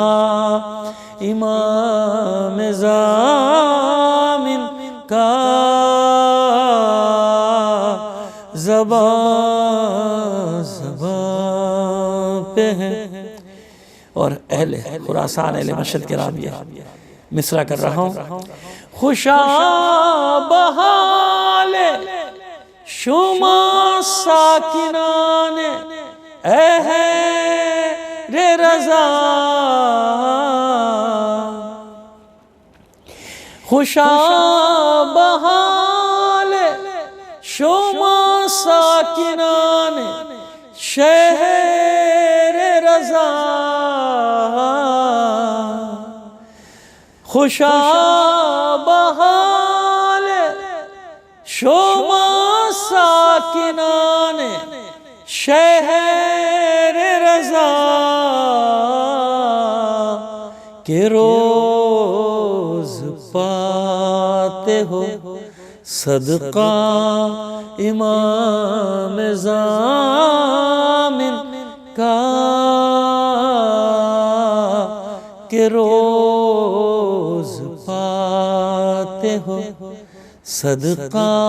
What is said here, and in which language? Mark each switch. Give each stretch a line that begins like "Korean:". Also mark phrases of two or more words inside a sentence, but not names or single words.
Urdu: امام ضامن کا زبان زبان پہ ہے۔ اور اہل خراسان اہل مشہد کرام یہ مصرع کر رہا ہوں۔
Persian: خوشا بحال شما ساکنان اہل رضا خوشا بحال شما ساکنان شہر رضا خوشا بحال شما ساکنان
Urdu: شہر رضا کہ روز پاتے ہو صدقہ امام ضامن کا کہ روز پاتے ہو صدقہ